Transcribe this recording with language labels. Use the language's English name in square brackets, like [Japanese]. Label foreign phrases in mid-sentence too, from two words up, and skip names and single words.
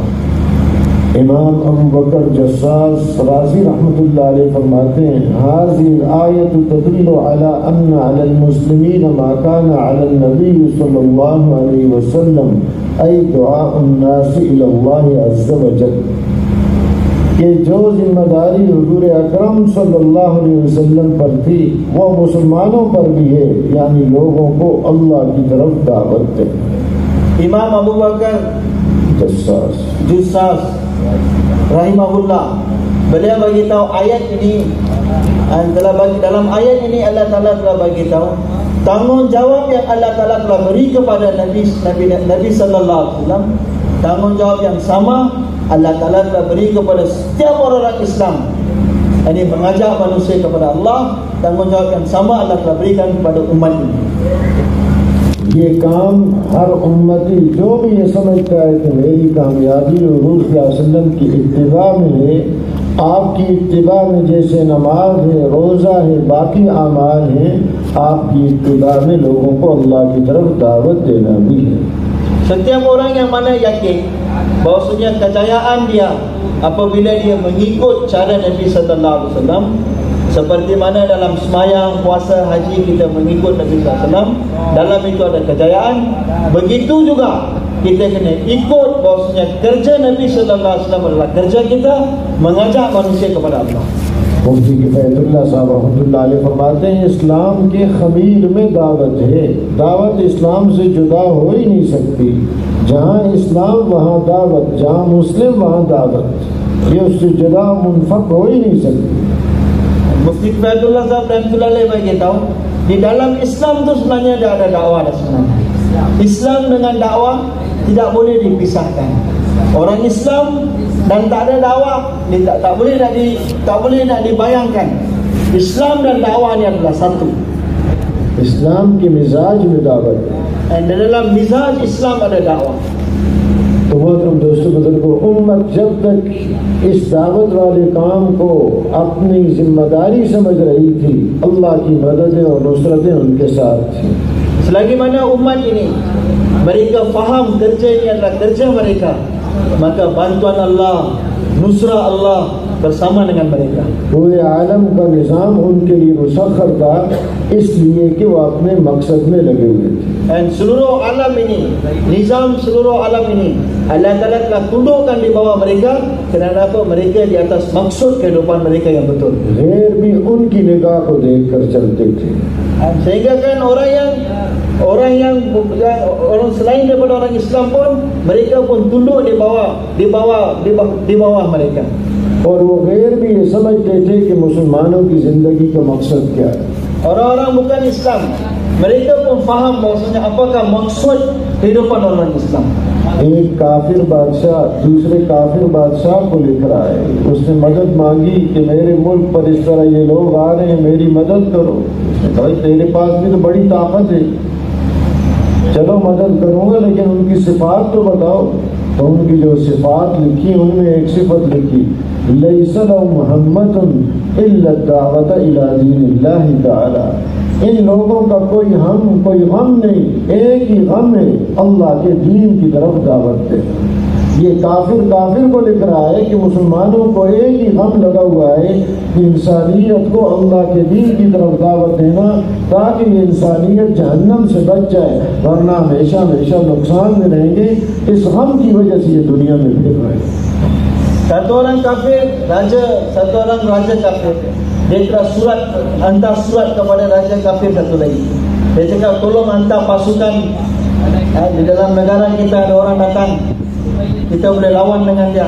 [Urdu] امام ابو بکر جصاص رازی [Arabic] رحمة الله عليه [Urdu] فرماتے ہیں, [Arabic] هذه الآية تدل على أن على المسلمين ما كان على النبي صلى الله عليه وسلم أي دعاء الناس إلى الله عز وجل, [Urdu] کہ جو ذمہ داری حضور اکرم [Arabic] صلى الله عليه وسلم [Urdu] پر تھی وہ مسلمانوں پر بھی ہے، یعنی لوگوں کو اللہ کی طرف دعوت دے. [Malay] इमाम अबू बकर Juz'as rahimahullah, beliau bagi tahu ayat ini, dalam ayat ini Allah Ta'ala telah bagi tahu tanggungjawab yang Allah Ta'ala telah beri kepada Nabi [Arabic] صلى الله عليه وسلم, [Malay] tanggungjawab yang sama Allah Ta'ala telah beri kepada setiap orang Islam, ini mengajak manusia kepada Allah. Tanggungjawab yang sama Allah telah berikan kepada umat ini. [Urdu] یہ کام ہر امتی جو بھی یہ سمجھتا ہے کہ میری کامیابی حضور [Arabic] صلى الله عليه وسلم [Urdu] کی اتباع میں ہے، آپ کی اتباع میں جیسے نماز ہے، روزہ ہے، باقی اعمال ہیں، آپ کی اتباع میں لوگوں کو اللہ کی طرف دعوت دینا بھی ہے. [Malay] Setiap orang yang mana yakin bahwasanya kejayaan dia apabila dia mengikut cara Nabi [Arabic] صلى الله عليه وسلم, [Malay] seperti mana dalam semayang, puasa, haji kita mengikut Nabi [Arabic] صلى الله عليه وسلم, [Malay] dalam itu ada kejayaan. Begitu juga kita kena ikut bahwasanya kerja Nabi [Arabic] صلى الله عليه وسلم [Malay] adalah kerja kita mengajak manusia kepada Allah. [Urdu] مفتی کفایت اللہ صاحب [Arabic] رحمة الله عليه [Urdu] فرماتے ہیں، اسلام کے خمیر میں دعوت ہے، دعوت اسلام سے جدا ہو ہی نہیں سکتی. جہاں اسلام وہاں دعوت، جہاں مسلم وہاں دعوت، یہ اس سے جدا منفک ہو ہی نہیں سکتی. [Malay] Mufti Kifayatul Azhar [Arabic] رحمه الله عليه [Malay] bagi tahu, di dalam Islam itu sebenarnya ada dakwah sebenarnya. Islam dengan dakwah tidak boleh dipisahkan. Orang Islam dan tak ada dakwah, tak boleh nak dibayangkan. Islam dan dakwah ni adalah satu. [Urdu] اسلام کے مزاج میں دعوت ہے. [Malay] Dan dalam mizaj Islam ada dakwah. [Urdu] تو محترم دوستو بزرگو، امت جب تک اس دعوت والے کام کو اپنی ذمہ داری سمجھ رہی تھی، اللہ کی مددیں اور نصرتیں ان کے ساتھ تھی. [Malay] Selagi mana umat ini mereka faham kerja ini adalah kerja mereka, maka bantuan Allah, nusrah Allah bersama dengan mereka. [Urdu] پورے عالم کا نظام ان کے لیے مسخر تھا، اس لیے کہ وہ اپنے مقصد میں لگے ہوئے تھے. [Malay] Dan seluruh alam ini, nizam seluruh alam ini Allah Ta'ala telah tundukkan di bawah mereka. Kerana apa? Mereka di atas maksud kehidupan mereka yang betul. [Urdu] غیر بھی ان کی نگاہ کو دیکھ کر چلتے تھے. [Malay] Sehingga kan orang selain daripada orang Islam pun, mereka pun tunduk di bawah mereka. [Urdu] اور وہ غیر بھی یہ سمجھتے تھے کہ مسلمانوں کی زندگی کا مقصد کیا ہے. [Malay] Orang-orang bukan Islam, mereka pun faham bahawasanya apakah maksud kehidupan orang Islam. [Urdu] ایک کافر بادشاہ دوسرے کافر بادشاہ کو لکھ رہا ہے، اس نے مدد مانگی کہ میرے ملک پر اس طرح یہ لوگ آ رہے ہیں، میری مدد کرو. اس نے کہا تیرے پاس بھی تو بڑی طاقت ہے، چلو مدد کروں گا، لیکن ان کی صفات تو بتاؤ. تو ان کی جو صفات لکھی ان میں ایک صفت لکھی, [Arabic] ليس له محمدٌ إلا دعوة إلى دين الله تعالى. [Urdu] ان لوگوں کا کوئی غم نہیں، ایک ہی غم ہے، اللہ کے دین کی طرف دعوت دے. یہ کافر کو لکھ رہا ہے کہ مسلمانوں کو ایک ہی غم لگا ہوا ہے کہ انسانیت کو اللہ کے دین کی طرف دعوت دینا، تاکہ یہ انسانیت جہنم سے بچ جائے، ورنہ ہمیشہ ہمیشہ نقصان میں رہیں گے. اس غم کی وجہ سے یہ دنیا میں پھر رہے. [Malay] Satu orang raja kafir, dia telah hantar surat kepada raja kafir satu lagi. Dia cakap tolong hantar pasukan di dalam negara kita, ada orang datang, kita boleh lawan dengan dia.